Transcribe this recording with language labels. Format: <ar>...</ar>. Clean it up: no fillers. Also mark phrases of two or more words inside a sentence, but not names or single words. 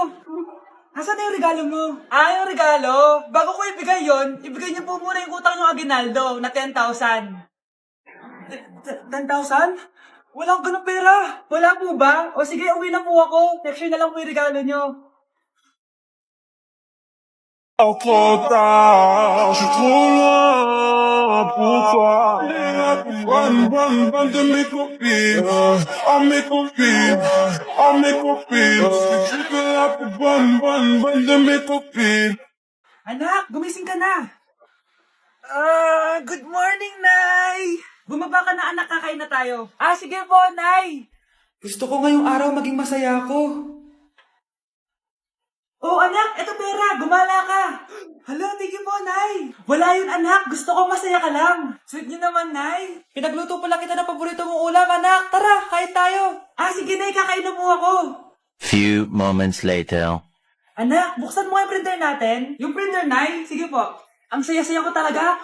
<tl>Asan na yung regalo mo? Yung regalo? Bago ko ibigay yon, ibigay niyo po muna yung utang ng Aguinaldo na 10,000. 10,000? Wala akong ganong pera. Wala po ba? O sige, uwi na po ako.</tl> <en>Next year</en> <tl>na lang po yung regalo niyo.</tl> <fr>Oh, trop tard, je suis trop loin pour toi. Bonne de mes copines, mes copines, mes copines. Je suis là pour bonne de mes copines.</fr> <tl>Anak, gumising ka na.</tl> <en>Good morning,</en> <tl>Nay. Bumaba ka na, anak, kakain na tayo. Sige po, Nay. Gusto ko ngayong araw maging masaya ako. Oh, anak, eto pera, gumala ka. Hala,</tl> <en>thank you</en> <tl>po, Nay. Wala yun, anak. Gusto ko masaya ka lang. Sweet niyo naman, Nay. Pinagluto pala kita ng paborito mong ulam, anak. Tara, kain tayo. Sige, Nay, kakain na po ako.</tl> <en>Few moments later.</en> <tl>Anak, buksan mo yung printer natin. Yung printer, Nay. Sige po. Ang saya-saya ko talaga.</tl>